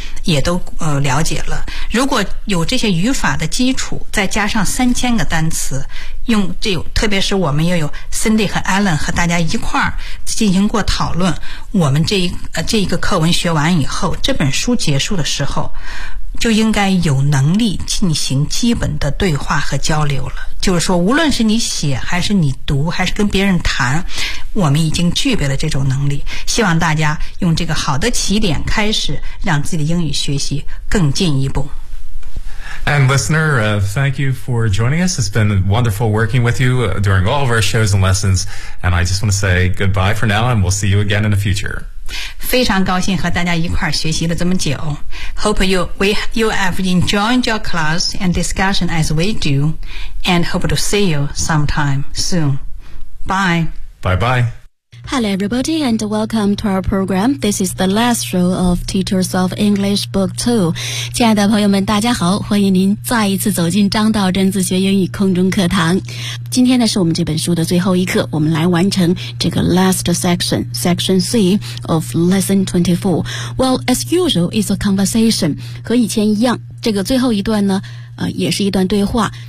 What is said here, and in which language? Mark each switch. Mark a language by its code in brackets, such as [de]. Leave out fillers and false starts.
[zh] 也都了解了，如果有这些语法的基础再加上3000个单词，用这特别是我们又有 Cindy 和 Alan 和大家一块儿进行过讨论，我们这一个课文学完以后，这本书结束的时候就应该有能力进行基本的对话和交流了。就是说无论是你写还是你读还是跟别人谈，我们已经具备了这种能力。希望大家用这个好的起点开始，让自己的英语学习更进一步。 [en] And listener, thank you for joining us. It's been wonderful working with you during all of our shows and lessons. And I just want to say goodbye for now, and we'll see you again in the future. [zh] 非常高兴和大家一块学习了这么久。 [en] Hope you have enjoyed your class and discussion as we do, and hope to see you sometime soon. Bye. Bye-bye. Hello, everybody, and welcome to our program. This is the last show of Teach Yourself English Book 2. [zh] 亲爱的朋友们，大家好，欢迎您再一次走进张道真自学英语空中课堂。今天呢，是我们这本书的最后一课，我们来完成这个 [en] last section, Section C of Lesson 24. Well, as usual, it's a conversation. [zh] 和以前一样，这个最后一段呢，也是一段对话。